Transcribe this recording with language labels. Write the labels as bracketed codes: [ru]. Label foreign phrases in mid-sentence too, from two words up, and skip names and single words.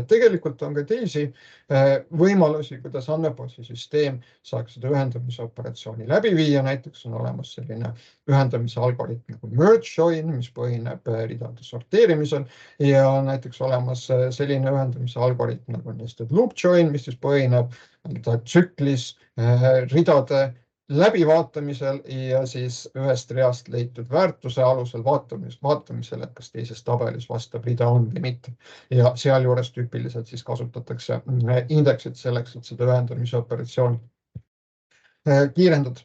[et] Tegelikult on ka teisi võimalusi, kuidas andmebaasisüsteem saaks seda ühendamisoperatsiooni läbi viia. Näiteks on olemas selline ühendamise algoritm nagu [en] merge join, [et] mis põhineb ridade sorteerimisel, ja näiteks olemas selline ühendamise algoritm nagu [en] nested loop join, [et] mis siis põhineb tsüklis ridade läbivaatamisel ja siis ühest reast leitud väärtuse alusel vaatamisel, et kas teises tabelis vastav rida on või mitte. Ja sealjuures tüüpiliselt siis kasutatakse indeksit selleks, et seda ühendamise operatsiooni kiirendada.